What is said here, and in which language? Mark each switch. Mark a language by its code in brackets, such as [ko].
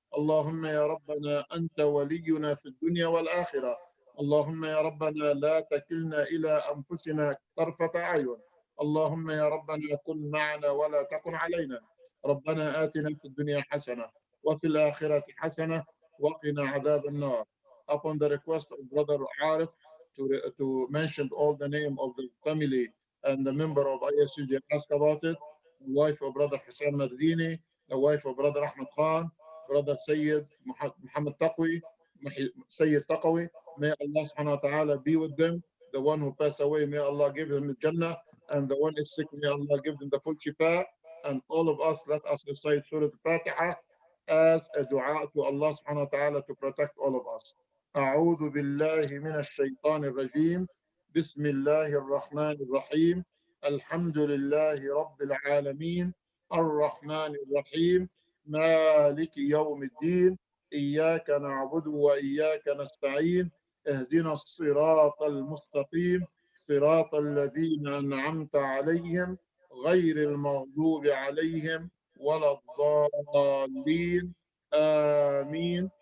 [ar] اللهم يا ربنا أنت ولينا في الدنيا والآخرة. اللهم يا ربنا لا تكلنا إلى أنفسنا طرفة أعين. اللهم يا ربنا كن معنا ولا تكن علينا. ربنا آتنا في الدنيا حسنة وفي الآخرة حسنة وقنا عذاب النار. [en] Upon the request of Brother Arif to mention all the name of the family and the member of ISCJ asked about it, the wife of Brother Hassan Madrini, the wife of Brother Ahmed Khan, Brother Sayyid Muhammad Taqwi, Sayyid Taqwi, may Allah subhanahu wa ta'ala be with them. The one who passed away, may Allah give him the Jannah, and the one is sick, may Allah give them the full shifa. And all of us, let us recite Surah Al-Fatiha as a dua to Allah subhanahu wa ta'ala to protect all of us. [ar] أعوذ بالله من الشيطان الرجيم. بسم الله الرحمن الرحيم. الحمد لله رب العالمين الرحمن الرحيم مالك يوم الدين إياك نعبد وإياك نستعين اهدنا الصراط المستقيم صراط الذين أنعمت عليهم غير المغضوب عليهم ولا الضالين آمين.